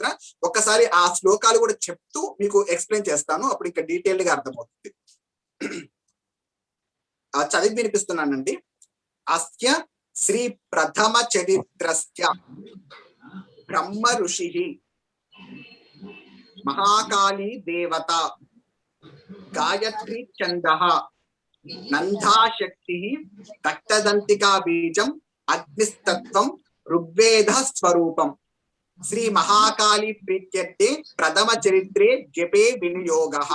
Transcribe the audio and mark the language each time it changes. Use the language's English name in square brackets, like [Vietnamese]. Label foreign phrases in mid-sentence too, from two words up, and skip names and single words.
[Telugu] ఒక్కసారి ఆ శ్లోకాలు కూడా చెప్తూ మీకు ఎక్స్ప్లెయిన్ చేస్తాను, అప్పుడు ఇంకా డీటెయిల్డ్ గా అర్థమవుతుంది. చదివి వినిపిస్తున్నానండి. [Sanskrit] అస్య శ్రీ ప్రథమ చరిత్రస్య బ్రహ్మ ఋషి महाकाली देवता, गायत्री छंदः, नंदा शक्ति, रक्तदंतिका बीजम, अग्निस्तत्वम, ऋग्वेद स्वरूपम। श्री महाकाली प्रीत्यर्थे प्रथम चरित्रे जपे विनियोगः।